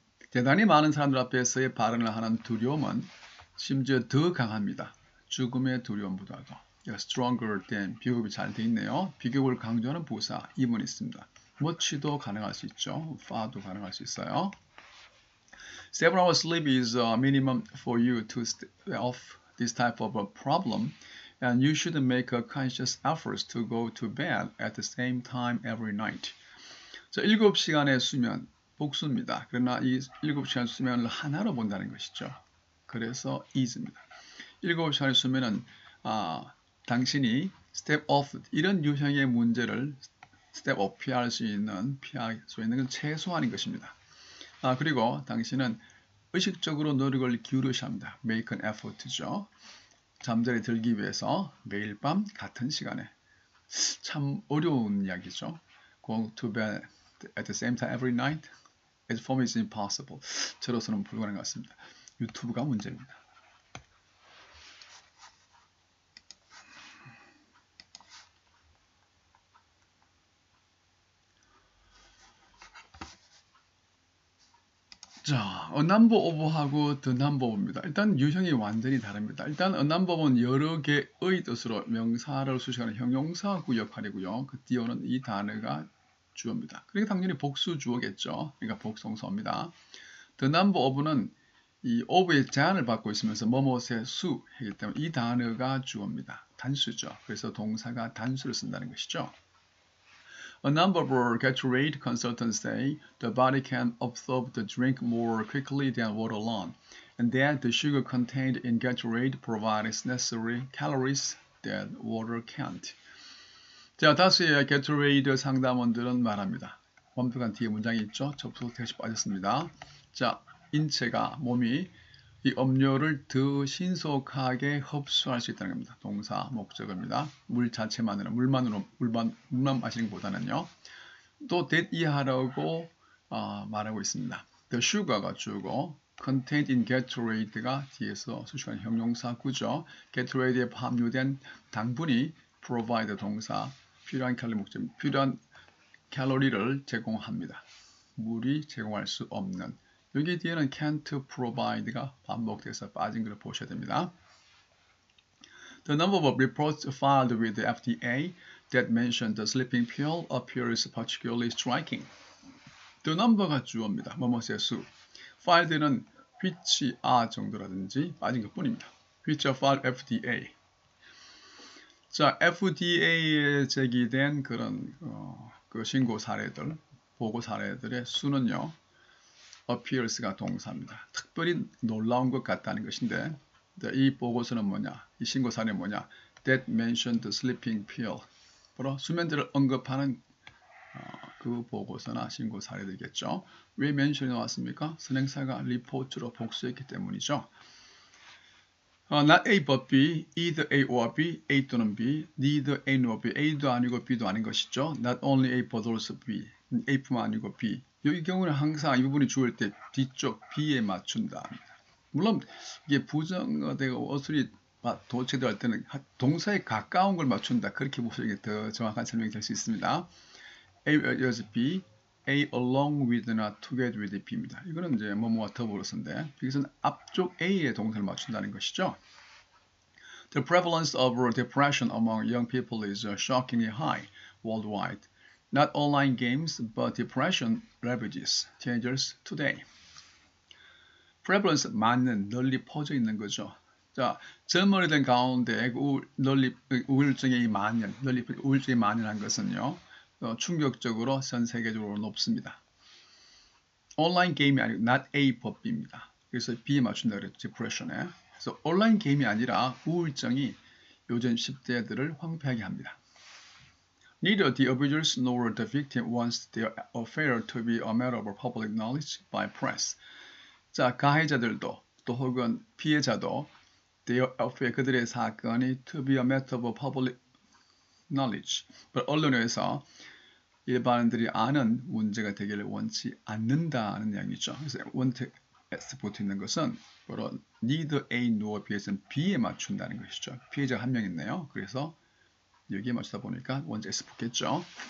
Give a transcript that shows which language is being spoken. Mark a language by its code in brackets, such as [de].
[ko] 대단히 많은 사람들 앞에서의 발언을 하는 두려움은 심지어 더 강합니다. 죽음의 두려움보다도. [en] stronger than [ko] 비교급이 잘 돼 있네요. 비교급을 강조하는 부사 이문이 있습니다. much도 가능할 수 있죠. far도 가능할 수 있어요. [en] 7 hours sleep is a minimum for you to stay off this type of a problem, and you should make a conscious effort to go to bed at the same time every night. [ko] 자, 7시간의 수면 복수입니다. 그러나 이 7시간 수면을 하나로 본다는 것이죠. 그래서 is입니다. 7시간의 수면은 당신이 step off 이런 유형의 문제를 step off 피할 수 있는 건 최소한인 것입니다. 그리고 당신은 의식적으로 노력을 기울여야 합니다. [en] make an effort죠. [ko] 잠자리에 들기 위해서 매일 밤 같은 시간에. 참 어려운 이야기죠. [en] Go to bed at the same time every night. As for me, it's impossible. [ko] 저로서는 불가능한 것 같습니다. 유튜브가 문제입니다. 자, a number of하고 the number of입니다. 일단 유형이 완전히 다릅니다. 일단 a number of은 여러 개의 뜻으로 명사를 수식하는 형용사구 역할이고요. 그 뒤에는 이 단어가 주어입니다. 그러니까 당연히 복수 주어겠죠. 그러니까 복성사입니다. the number of는 이 of의 제한을 받고 있으면서 뭐뭐의 수이기 때문에 이 단어가 주어입니다. 단수죠. 그래서 동사가 단수를 쓴다는 것이죠. [en] A number of Gatorade consultants say the body can absorb the drink more quickly than water alone, and that the sugar contained in Gatorade provides necessary calories that water can't. [ko] 자, 다수의 Gatorade 상담원들은 말합니다. 완벽한 뒤에 문장이 있죠. 접속 대시 빠졌습니다. 자, 인체가 몸이 이 음료를 더 신속하게 흡수할 수 있다는 겁니다. 동사, 목적어입니다. 물 자체만으로, 물만 마시는 것보다는요. 또 that 이하라고 말하고 있습니다. The sugar가 주고 [en] contained in Gatorade [ko] 가 뒤에서 수식하는 형용사구죠. Gatorade에 함유된 당분이 provide 동사, 필요한 칼리 목적, 필요한 칼로리를 제공합니다. 물이 제공할 수 없는. 여기 뒤에는 [en] can't provide [ko] 가 반복돼서 빠진 걸 보셔야 됩니다. [en] The number of reports filed with the FDA that mention the sleeping pill appears particularly striking. [ko] The number가 주어입니다. 뭐뭐의 수. filed는 which are 정도라든지 빠진 것 뿐입니다. [en] which are filed FDA. [ko] 자, FDA에 제기된 그런 그 신고 사례들, 보고 사례들의 수는요. appears가 동사입니다. 특별히 놀라운 것 같다는 것인데 이 보고서는 뭐냐? 이 신고 사례는 뭐냐? [en] That mentioned the sleeping pill. [ko] 바로 수면제를 언급하는 그 보고서나 신고 사례들이겠죠. 왜 mention이 나왔습니까? 선행사가 report로 복수했기 때문이죠. [en] Not A but B, either A or B, A [ko] 또는 [en] B, neither A nor B, [ko] A도 아니고 B도 아닌 것이죠. [en] Not only A but also B, [ko] A뿐만 아니고 B. 이 경우는 항상 이 부분이 주어질 때 뒤쪽 B에 맞춘다. 물론 이게 부정어되고 어술이 도체될 때는 동사에 가까운 걸 맞춘다. 그렇게 보시는 게 더 정확한 설명이 될 수 있습니다. [en] A was B, A along with나 together with B입니다. [ko] 이거는 이제 뭐뭐와 더불어서인데 여기서는 앞쪽 A의 동사를 맞춘다는 것이죠. [en] The prevalence of depression among young people is shockingly high worldwide. Not online games, but depression ravages teenagers today. [ko] prevalence 많은, 널리 퍼져 있는 거죠. 자, 젊은이들 가운데 우울증의 만연, 널리 우울증이 만연한 것은요. 충격적으로 전 세계적으로 높습니다. 온라인 게임이 아니고 [en] not A but B [ko] 입니다. 그래서 B에 맞춘다 그랬죠. depression에. 그래서 온라인 게임이 아니라 우울증이 요즘 10대들을 황폐하게 합니다. [en] Neither the abusers nor the victim wants their affair to be a matter of public knowledge by press. [ko] 자, 가해자들도 또 혹은 피해자도 [en] their affair, [ko] 그들의 사건이 [en] to be a matter of public knowledge. [ko] 언론에서 일반인들이 아는 문제가 되기를 원치 않는다는 이야기죠. 그래서 want S 붙어 있는 것은 바로 [en] neither A nor B [ko] 에서는 B에 맞춘다는 것이죠. 피해자가 한 명 있네요. 그래서 여기에 맞추다 보니까 원자 S 붙겠죠.